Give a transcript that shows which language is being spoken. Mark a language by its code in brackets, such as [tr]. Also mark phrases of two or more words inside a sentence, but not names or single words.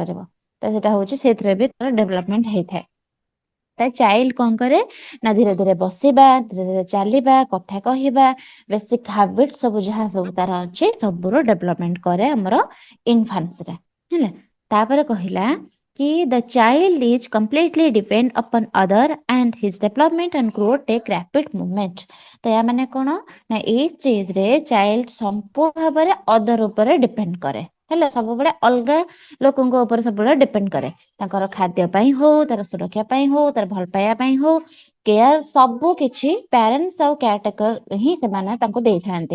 [or] ତ ସେଇଟା ହଉଛି ସେଇଥିରେ ବି ତାର ଡେଭଲପମେଣ୍ଟ ହେଇଥାଏ। ଚାଇଲ୍ଡ କଣ କରେ ନା ଧୀରେ ଧୀରେ ବସିବା, ଧୀରେ ଧୀରେ ଚାଲିବା, କଥା କହିବା, [en] basic habit [or] ସବୁ ଯାହା ସବୁ ତାର ଅଛି ସବୁର ଡେଭଲପମେଣ୍ଟ କରେ ଆମର ଇନଫାନ୍ସରେ। ହେଲା, ତାପରେ କହିଲା କି [en] the child is completely depend upon other and his development and growth take rapid movement। [or] ତ ୟା ମାନେ କଣ ନା ଏଇ ଷ୍ଟେଜରେ ଚାଇଲ୍ଡ ସମ୍ପୂର୍ଣ୍ଣ ଭାବରେ ଅଦର ଉପରେ ଡିପେଣ୍ଡ କରେ। ହେଲା, ସବୁବେଳେ ଅଲଗା ଲୋକଙ୍କ ଉପରେ ସବୁବେଳେ ଡିପେଣ୍ଡ କରେ, ତାଙ୍କର ଖାଦ୍ୟ ପାଇଁ ହଉ, ତାର ସୁରକ୍ଷା ପାଇଁ ହଉ, ତାର ଭଲ ପାଇବା ପାଇଁ ହଉ, କେୟାର ସବୁ କିଛି ପ୍ୟାରେଣ୍ଟସ ଆଉ [en] care taker [or] ହିଁ ସେମାନେ ତାଙ୍କୁ ଦେଇଥାନ୍ତି।